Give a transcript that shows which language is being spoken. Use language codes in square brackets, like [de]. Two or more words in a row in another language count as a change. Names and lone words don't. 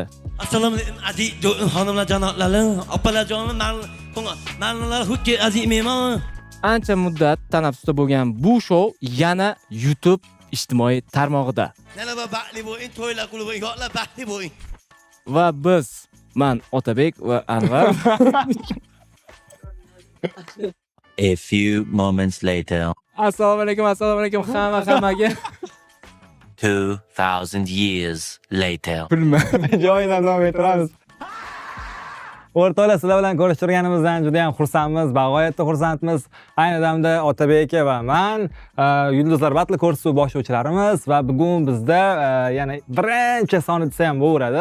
[uz] Assalomu alaykum aziz xonimlar janoblari, opalarjonim, manlar hukki aziz mehmon. Ancha muddat tanaffusda bo'lgan bu shou yana YouTube ijtimoiy tarmog'ida. Yana baxtli bo'ling, to'ylar qilib bo'ling, yo'qlar baxtli bo'ling. Va biz men Otabek va Anvar [en] A few moments later. [uz] Assalomu alaykum hammaga. [en] 2000 years later. [uz] Joyidan davom ettiramiz. O'rtoqlar, sizlar bilan ko'rishtirganimizdan juda ham xursandmiz, bag'oyatda xursandmiz. Ayni damda Otabek va men Yulduzlar batli ko'rsatuvi boshlovchilarimiz va bugun bizda yana birinchi soni desa ham bo'laveradi.